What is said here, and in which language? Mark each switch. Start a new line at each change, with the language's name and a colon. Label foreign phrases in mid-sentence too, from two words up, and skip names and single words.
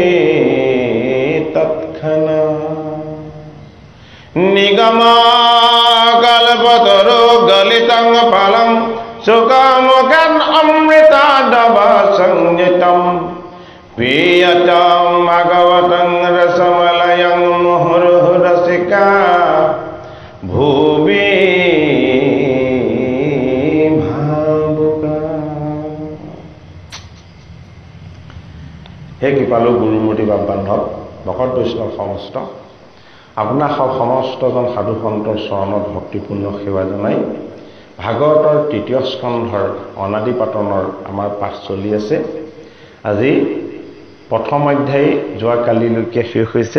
Sanskrit: तत्क्षणात् निगमाकल्पतरो गलितं फलं सुखमुखम् अमृतादवसंयुतम् पीयतां भगवतं रसमलयं मुहुर्मुहुरसिका भुवि भावुका।
Assamese: হে কৃপালু গুৰুমূৰ্তি বাবান্ধৱ ভকত বৈষ্ণৱ সমস্ত আপোনাক সমস্তজন সাধু সন্তৰ চৰণত ভক্তিপূৰ্ণ সেৱা জনাই ভাগৱতৰ তৃতীয় স্কন্ধৰ অনাদি পাতনৰ আমাৰ পাঠ চলি আছে। আজি প্ৰথম অধ্যায় যোৱা কালিলৈকে শেষ হৈছে।